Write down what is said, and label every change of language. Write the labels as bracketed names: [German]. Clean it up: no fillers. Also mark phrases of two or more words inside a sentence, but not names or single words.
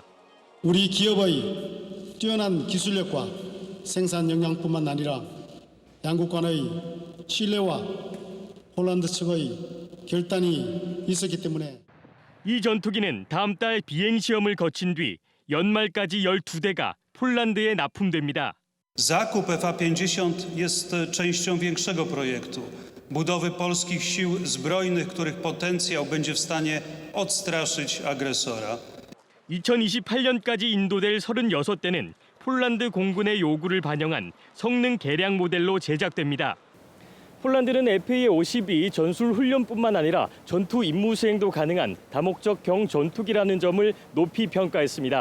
[Korean] 우리 기업의 뛰어난 기술력과 생산 역량뿐만 아니라 양국 간의 신뢰와 폴란드 측의 결단이 있었기 때문에 이 전투기는 다음 달 비행 시험을 거친 뒤 연말까지 12대가 폴란드에 납품됩니다. [Polish] Zakup FA-50 jest częścią większego projektu budowy polskich sił zbrojnych, których potencjał będzie w stanie odstraszyć agresora. [Korean] 2028년까지 인도될 36대는 폴란드 공군의 요구를 반영한 성능 개량 모델로 제작됩니다. 폴란드는 FA-50이 전술 훈련뿐만 아니라 전투 임무 수행도 가능한 다목적 경 전투기라는 점을 높이 평가했습니다.